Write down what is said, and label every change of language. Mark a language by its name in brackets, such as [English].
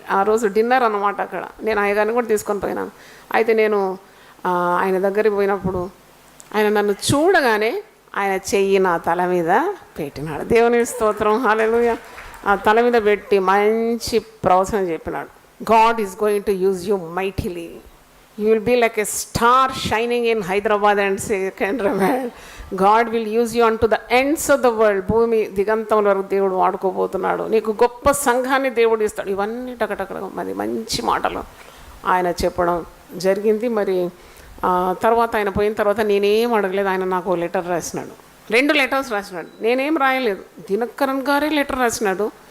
[Telugu] ఆ రోజు డిన్నర్ అన్నమాట అక్కడ. నేను అయ్యగారిని కూడా తీసుకొని పోయినాను. అయితే నేను ఆయన దగ్గరికి పోయినప్పుడు ఆయన నన్ను చూడగానే ఆయన చెయ్యి నా తల మీద పెట్టినాడు. దేవుని స్తోత్రం, హల్లెలూయా. ఆ తల మీద పెట్టి మంచి ప్రవచనం చెప్పినాడు. [English] God is going to use you mightily. You will be like a star shining in Hyderabad and Secunderabad. God will use you unto the ends of the world. [Telugu] భూమి దిగంతం వరకు దేవుడు వాడుకోబోతున్నాడు. నీకు గొప్ప సంఘాన్ని దేవుడు ఇస్తాడు. ఇవన్నీ టకటక మరి మంచి మాటలు ఆయన చెప్పడం జరిగింది. మరి తర్వాత ఆయన పోయిన తర్వాత నేనేం అడగలేదు. ఆయన నాకు లెటర్ రాసినాడు, 2 లెటర్స్ రాసినాడు. నేనేం రాయలేదు, దినకరన్ గారే లెటర్ రాసినాడు.